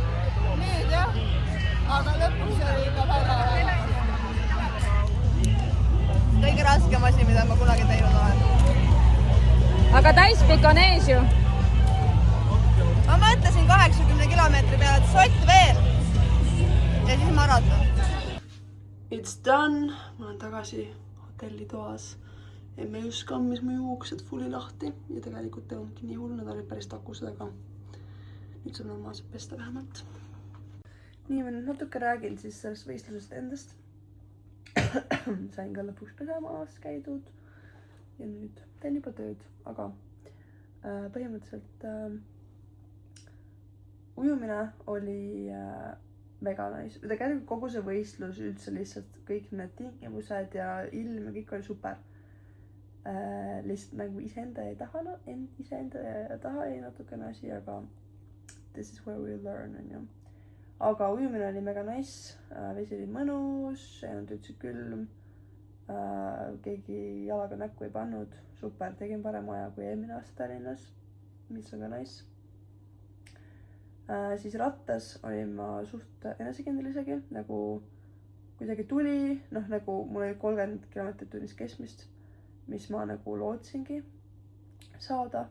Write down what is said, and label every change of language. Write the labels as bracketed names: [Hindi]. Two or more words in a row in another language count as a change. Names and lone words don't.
[Estonian] Nüüd jah, aga lõpuks oli ikka väga kõige raskem asi, mida ma kunagi teinud olen. Aga täispikk on ees ju. Ma mõtlesin 80 kilomeetri peale, et sott veel. Ja siis maraton. [English] It's done. [Estonian] Ma olen tagasi hotellitoas. Emme just kammis mu juuksed fulli lahti ja tegelikult ei olnudki nii hull, nad olid päris takused, aga nüüd saab normaalselt pesta vähemalt. Nii, ma nüüd natuke räägin siis sellest võistlusest endast. Sain ka lõpuks pesemaas käidud ja nüüd teen juba tööd, aga põhimõtteliselt ujumine oli väga nice. Tegelikult kogu see võistlus üldse lihtsalt kõik need tingimused ja ilm ja kõik oli super. Lihtsalt nagu iseenda ei taha ei natukene asi, aga [English] this is where we learn, [Estonian] on ju. aga ujumine oli mega nice, vesi oli mõnus, ei olnud üldse külm, keegi jalaga näkku ei pannud, super, tegin parema aja kui eelmine aasta Tallinnas, mis on ka nice. Siis rattas olin ma suht enesekindel isegi, nagu kuidagi tuli, noh nagu mul oli 30 kilomeetrit tunnis keskmist, mis ma nagu lootsingi saada.